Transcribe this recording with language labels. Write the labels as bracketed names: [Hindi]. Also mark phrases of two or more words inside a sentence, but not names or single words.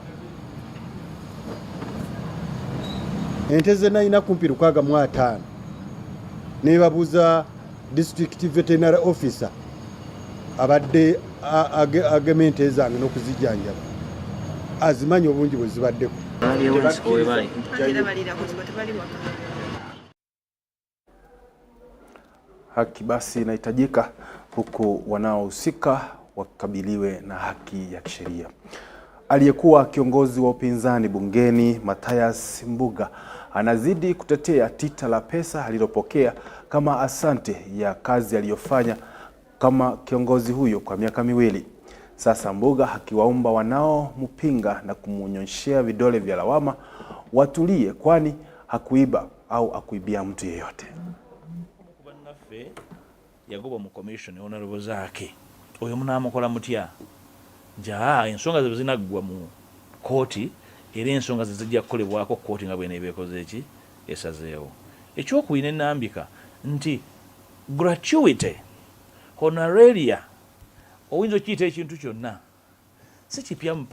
[Ganda] Ente ze nalina kumpi 605 ne babuuza [English] district veterinary officer [Ganda] abadde agamente zange n'okuzijjanjaba. Azimanyi obungi bwe zibaddeko. [Swahili] Haki basi inahitajika huku wanaohusika wakabiliwe na haki ya kisheria. Aliyekuwa kiongozi wa upinzani bungeni Mathias Mbuga anazidi kutetea tita la pesa alilopokea kama asante ya kazi aliyofanya kama kiongozi huyo kwa miaka 2. Sasa Mbuga akiwaomba wanaompinga na kumunyonshea vidole vya lawama watulie, kwani hakuiba au akuibia mtu yeyote. [Ganda] Yagoba mu [English] commission honorable [Ganda] zake oyo munamukola mutya ja ensonga ze zinaggwa mu kooti era ensonga ze zijja kukolebwako kooti nga bwene ebekoze eki esazeewo. Ekyokubiri n'ennambika nti [English] gratuity honoraria [Ganda] oyinza okiyita ekintu kyonna si kipya mu